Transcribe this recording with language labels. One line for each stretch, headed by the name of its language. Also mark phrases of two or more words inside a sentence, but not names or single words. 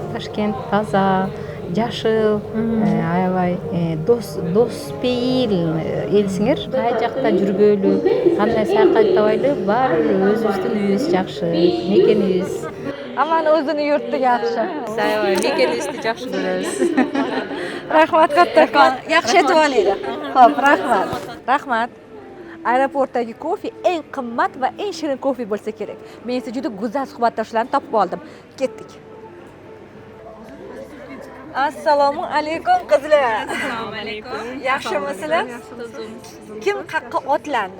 Kyrgyz: Ташкент таза, жашыл, аябай дос пейил элсиңер. Кай жакта жүргөлү, кандай саякаттабайлы, баары өзүбүздүн үйүбүз жакшы, мекенибиз. Аман өзүнүн yurti жакшы. Аябай мекенибизди жакшы көрөбүз.
Uzbek: Рахмат каттакон. Жакшы этип алайли. Xo'p, rahmat. Rahmat. Aeroportdagi kofe eng qimmat va eng shirin kofe bo'lsa kerak. Men esa juda go'zal suhbatdoshlarni topib oldim. Ketdik. Assalomu alaykum qizlar. Assalomu alaykum. Yaxshimisizlar? Kim qayerga otlandi?